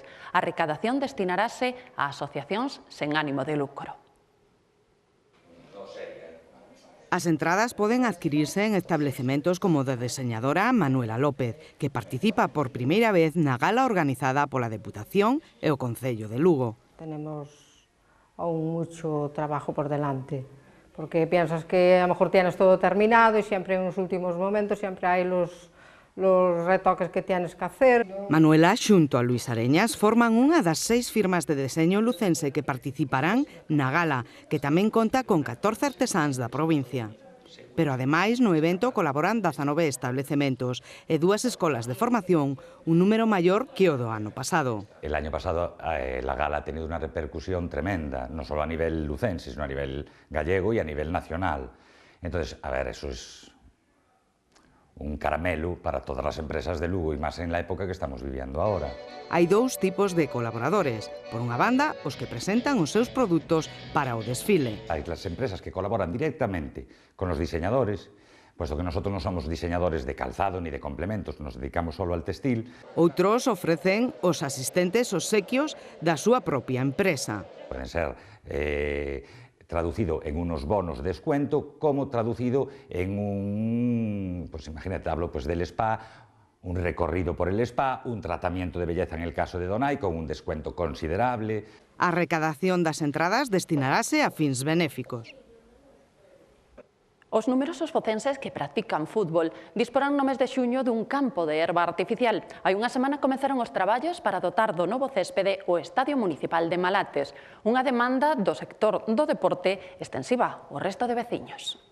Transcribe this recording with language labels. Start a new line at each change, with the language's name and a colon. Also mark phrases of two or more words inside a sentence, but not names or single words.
Galician: A recadación destinarase a asociacións sen ánimo de lucro. As entradas poden adquirirse en establecementos como da deseñadora Manuela López, que participa por primeira vez na gala organizada pola Deputación e o Concello de Lugo.
Spanish: Tenemos aún mucho trabajo por delante, porque piensas que a lo mejor tienes todo terminado y siempre en los últimos momentos siempre hay los retoques que tienes que hacer.
Galician: Manuela xunto a Luis Areñas forman unha das 6 firmas de deseño lucense que participarán na gala, que tamén conta con 14 artesáns da provincia. Pero ademais no evento colaboran 19 establecementos e 2 escolas de formación, un número maior que o do ano pasado.
Spanish: El año pasado la gala ha tenido una repercusión tremenda, no solo a nivel lucense, sino a nivel gallego y a nivel nacional. Entonces, a ver, eso es un caramelo para
Galician: todas as empresas de Lugo e máis
Spanish: en la época que estamos viviendo ahora.
Galician: Hai 2 tipos de colaboradores. Por unha banda, os que presentan os seus produtos para o desfile.
Spanish: Hai las empresas que colaboran directamente con los diseñadores, puesto que nosotros no somos diseñadores de calzado ni de complementos, nos dedicamos solo al textil.
Galician: Outros ofrecen os asistentes obsequios da súa propia empresa.
Spanish: Pueden ser traducido en unos bonos de descuento, como traducido en un, pues imagínate, hablo pues del spa, un recorrido por el spa, un tratamiento de belleza en el caso de Donai con un descuento considerable.
Galician: A recadación das entradas destinarase a fins benéficos. Os numerosos focenses que practican fútbol disporán no mes de xuño dun campo de herba artificial. Hai unha semana comezaron os traballos para dotar do novo céspede o Estadio Municipal de Malates, unha demanda do sector do deporte extensiva ao resto de veciños.